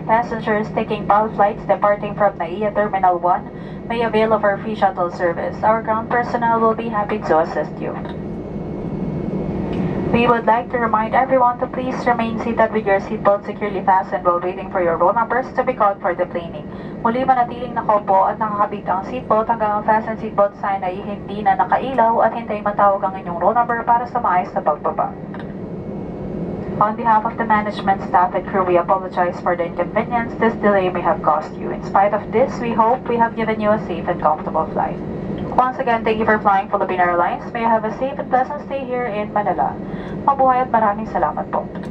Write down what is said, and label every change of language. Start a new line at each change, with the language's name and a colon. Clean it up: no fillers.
English: Passengers taking PAL flights departing from NAIA Terminal 1 may avail of our free shuttle service. Our ground personnel will be happy to assist you. We would like to remind everyone to please remain seated with your seatbelt securely fastened while waiting for your roll numbers to be called for deplaning.
Filipino: Muli manatiling nakaupo at nakakabit ang seatbelt hanggang ang fasten seatbelt sign ay hindi na nakailaw at hintayin matawag ang inyong roll number para sa maayos na pagbaba.
English: On behalf of the management, staff, and crew, we apologize for the inconvenience this delay may have caused you. In spite of this, we hope we have given you a safe and comfortable flight. Once again, thank you for flying Philippine Airlines. May you have a safe and pleasant stay here in Manila.
Filipino: Mabuhay at maraming salamat po.